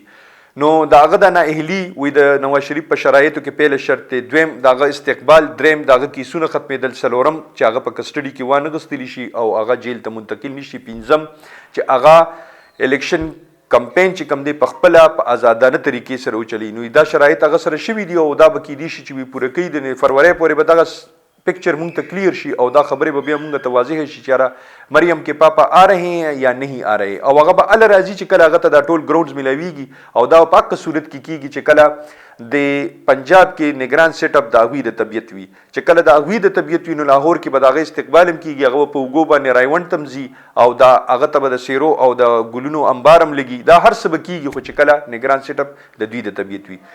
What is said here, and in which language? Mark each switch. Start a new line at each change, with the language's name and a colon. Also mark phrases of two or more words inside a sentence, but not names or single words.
Pashto: نو د هغه د نااهلي وی د نواز شریف په شرایطو کې پیله شرط دی، دویم د هغه استقبال، دریم د هغه کیسونه ختمېدل، څلورم چې هغه په کسټډي کې وانه غوښتلی شي او هغه جیل ته منتقل نشي، پنځم چې هغه الیکشن کمپین چې کوم دی په خپله په ازادانه طریقې سره وچلی. نو دا شرایط هغه سره شوي دي او دا به کیدای شي چې وي پوره کوي د فروری پورې به دغه پکچر مونږ ته کلیر شي او دا خبرې به بیا مونږ ته واضح شي چې یاره
Urdu: مریم کې پاپا آ رہے ہیں یا نہیں آ رہے،
Pashto: او هغه به الله راځي چې کله هغه ته دا ټول ګراوندز ملاویږي او دا په حق صورت کې کیږي چې کله د پنجاب کې نگران
English: set up
Pashto: د هغوی د طبیعت وي، چې کله د هغوی د طبیعت وي نو لاهور کې به د هغه استقبال هم کیږي، هغه په اوږو باندې رایونډ تم ځي او دا هغه ته به د سیرو او د ګلونو انبار هم لګي، دا هر څه به کیږي، خو چې کله نگران
English: set up
Pashto: د دوی د طبیعت وي.